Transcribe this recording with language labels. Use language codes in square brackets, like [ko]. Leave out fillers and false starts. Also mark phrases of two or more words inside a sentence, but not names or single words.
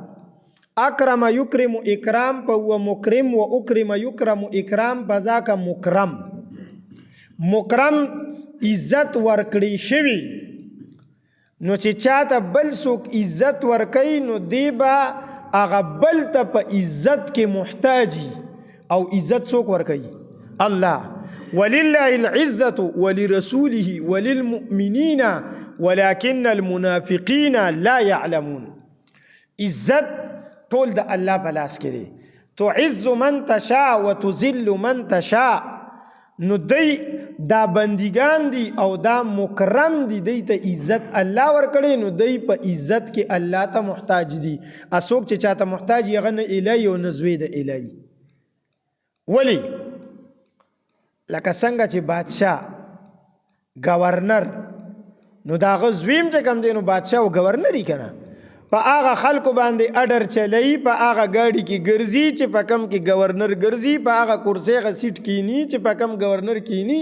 [ar] اکرم یکرم اکرام په هو مکرم و اکرم یکرم اکرام بذاک مکرم. [ps] مکرم عزت ورکړی شوی. نو چې چاته بل څوک عزت ورکړي نو دی به هغه بل ته په عزت کې محتاجي. او عزت څوک ورکړي؟ الله. [ar] ولله العزة ولرسوله وللمؤمنين ولكن المنافقين لا يعلمون. [ps] عزت ټول د الله په لاس کې دی. [ar] تعز من تشاء وتذل من تشاء. [ps] نو دی دا بندگان دی او دا مکرم دی، دی ته عزت الله ورکړي، نو دی په عزت کې الله ته محتاج دی. اسوک چې چاته محتاج یغه نه الهی او نه زوی د الهی. ولی لکه څنګه چې بادشاه گورنر، نو دا غزویم چې کم دی نو بادشاه او گورنری کنه، په هغه خلکو باندې اډر چلی، په هغه گاډي کې ګرځي چې په کم کې گورنر ګرځي، په هغه کرسی غ سیټ کینی چې په کم گورنر کینی.